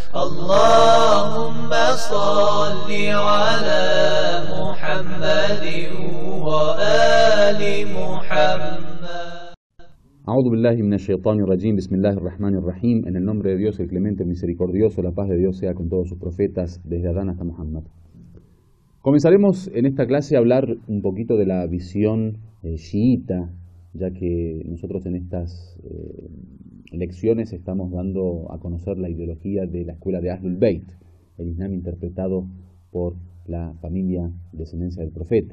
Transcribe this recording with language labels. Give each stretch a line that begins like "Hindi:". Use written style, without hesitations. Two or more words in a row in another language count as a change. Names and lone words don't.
Arabic: اللهم صل على محمد وآل محمد. أعوذ بالله من الشيطان الرجيم، بسم الله الرحمن الرحيم.
Spanish: En el nombre de Dios, el clemente, el misericordioso, la paz de Dios sea con todos sus profetas, desde Adán hasta Muhammad. Comenzaremos en esta clase a hablar un poquito de la visión chiita, ya que nosotros en estas lecciones estamos dando a conocer la ideología de la escuela de Ahlul Bayt, el Islam interpretado por la familia descendencia del profeta.